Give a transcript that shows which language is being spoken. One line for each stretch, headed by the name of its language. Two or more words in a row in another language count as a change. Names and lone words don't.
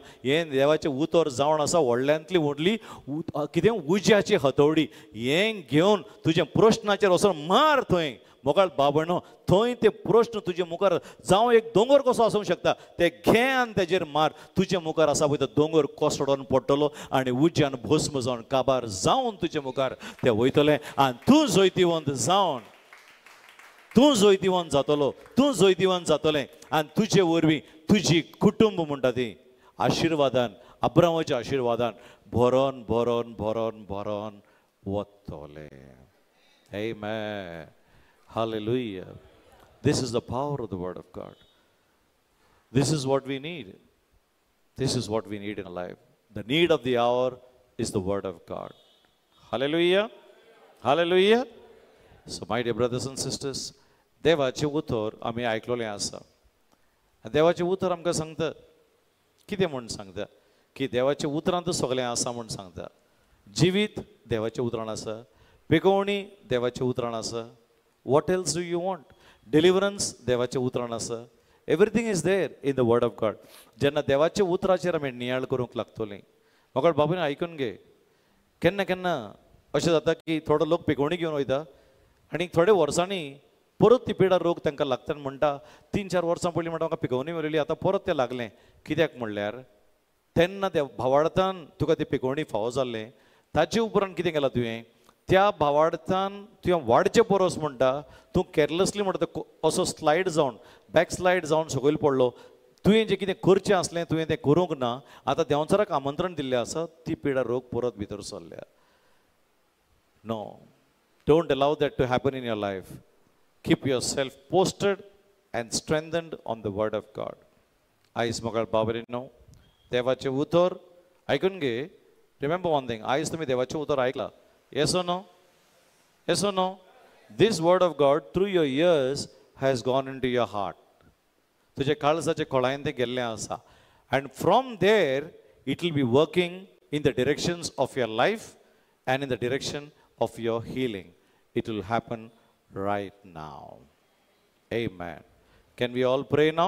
Konkani: हें देवाचें उतर जावन आसा व्हडल्यांतली व्हडली कितें उज्याची हातोडी हें घेवन तुजे प्रश्नाचेर वचून मार थंय मोगाळ बाबणो थंय ते प्रश्न तुजे मुखार जावं एक दोंगर कसो आसूंक शकता ते घे आनी तेजेर मार तुजे मुखार आसा पळय तो दोंगर कोसळोन पडटलो आनी उज्यान भस्म जावन काबार जावन तुजे मुखार ते वयतले आनी तूं जैतिवंत जातलो तूं जैतिवंत जातलें आनी तुजे वरवीं तुजी कुटुंब म्हणटा ती आशिर्वादान अब्रामाच्या आशिर्वादान भरोन भरोन भरोन भरोन वतले.
English: Amen. Hallelujah. This is the power of the word of God. This is what we need. This is what we need in life. The need of the hour is the word of God. Hallelujah. Hallelujah. So my dear brothers and sisters,
Konkani: देवाचे उतर आमी आयकलोलें आसा. देवाचें उतर आमकां सांगता कितें म्हूण सांगता की देवाच्या उतरांत सगळें आसा म्हूण सांगता. जिवीत देवाच्या उतरान आसा, पिकोवणी देवाच्या उतरान आसा.
English: What else do you want? Deliverance
Konkani: देवाच्या उतरान आसा.
English: Everything is there in the word of God.
Konkani: जेन्ना देवाच्या उतराचेर आमी नियाळ करूंक लागतलीं. म्हाका बाबून आयकून घे, केन्ना केन्ना अशें जाता की थोडो लोक पिकोवणी घेवन वयता आनी थोड्या वर्सांनी परत ती पिडा रोग तांकां लागता आनी म्हणटा 3-4 वर्सां पयलीं म्हणटा म्हाका पिकोवणी मेळिल्ली, आतां परत तें लागलें. कित्याक म्हणल्यार तेन्ना त्या भावार्थान तुका ती पिकोवणी फावो जाल्लें, ताचे उपरांत कितें केलां तुवें, त्या भावार्थान तुवें वाडचें परस म्हणटा तूं केरलेसली म्हणटा असो स्लायड जावन
English: back slide
Konkani: जावन सकयल पडलो. तुवें जें कितें करचें आसलें तुवें तें करूंक ना. आतां देंवचाराक आमंत्रण दिल्लें आसा, ती पिडा रोग परत भितर सरल्या.
English: No, don't allow that to happen in your life. Keep yourself posted and strengthened on the word of God.
Konkani: आयज म्हाका बाबरे न्हू देवाचें उतर आयकून घे.
English: remember one thing,
Konkani: आयज तुमी देवाचें उतर आयकलां.
English: Yes or no? Yes or no? This word of God through your ears has gone into your heart.
Konkani: तुजे काळजाचे खोळायन तें गेल्लें आसा.
English: And from there it will be working in the directions of your life and in the direction of your healing. It will happen right now. Amen. Can we all pray now?